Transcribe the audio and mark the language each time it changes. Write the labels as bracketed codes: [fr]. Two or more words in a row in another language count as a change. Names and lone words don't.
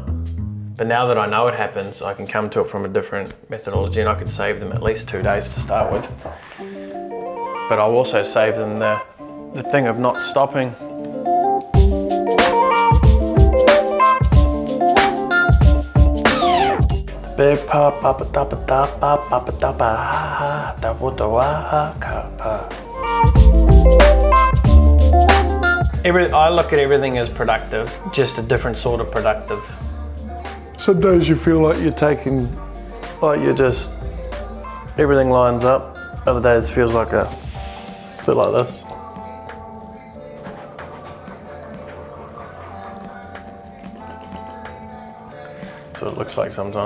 [en] But now that I know it happens, I can come to it from a different methodology, and I could save them at least 2 days to start with. But I'll also save them the thing of not stopping. Big pop, papa, tapa, tapa, papa, tapa, ha, ha, ha. I look at everything as productive, just a different sort of productive. Some days you feel like everything lines up. Other days it feels like a bit like this. That's what it looks like sometimes.